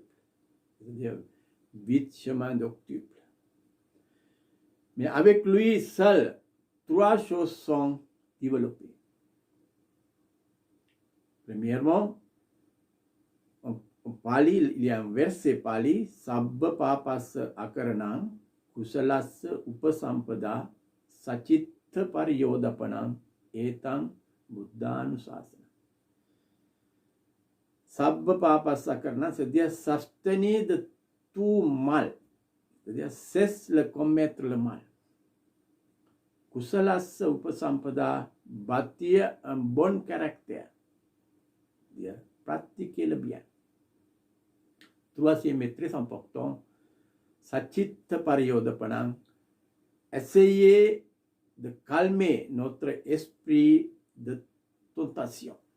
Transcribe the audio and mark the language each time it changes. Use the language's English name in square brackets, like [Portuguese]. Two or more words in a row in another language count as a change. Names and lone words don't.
[French] C'est-à-dire 8 chemins d'octuple. Mais avec lui seul, 3 choses sont développées. Premièrement, en Pali, il y a un verset Pali, [Pali] Sabba Papasa Akaranam, Kusalasa Upasampada, Sachitta Pariyodapanam, Etang Buddhanusasana. Sabba Papasa Akaranam, [French] c'est-à-dire s'abstenir de tout mal, c'est-à-dire cesse de commettre le mal. [Pali] Kusalasa Upasampada, [French] bâtir un bon caractère. Pratiquer le bien. Troisième et très important, [Pali] Sachitta Pariyodapanam, [French] essayer de calmer notre esprit de tentation.